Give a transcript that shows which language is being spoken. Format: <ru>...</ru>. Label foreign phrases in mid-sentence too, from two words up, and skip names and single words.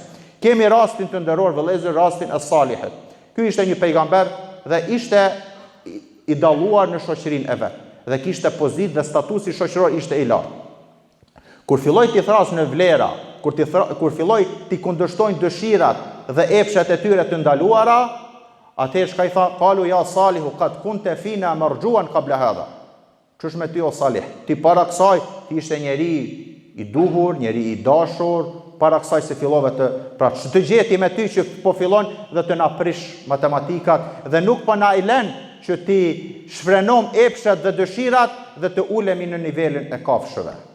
<sq>Kemi rastin të nderuar vëllezër, rastin e Salihit. Ky ishte një pejgamber dhe ishte i dalluar në shoqërinë e vet dhe kishte pozitë dhe statusi shoqëror ishte i lartë. Kur filloi të thras në vlera, kur filloi të kundërshtojnë dëshirat dhe epshet e tyre të ndaluara, atëherë shka i tha,</sq> <ar>قالوا يا صالح قد كنت فينا مرجوا قبل هذا.</ar> <sq>Ç'është me ty o Salih? Ti para kësaj ti ishte njeri i duhur, njeri i dashur, para kësaj se fillove pra të gjeti me ty që po fillon dhe të na prish matematikat dhe nuk po na i lën që ti shfrenom epshet dhe dëshirat dhe të ulemi në nivelin e kafshëve.</sq>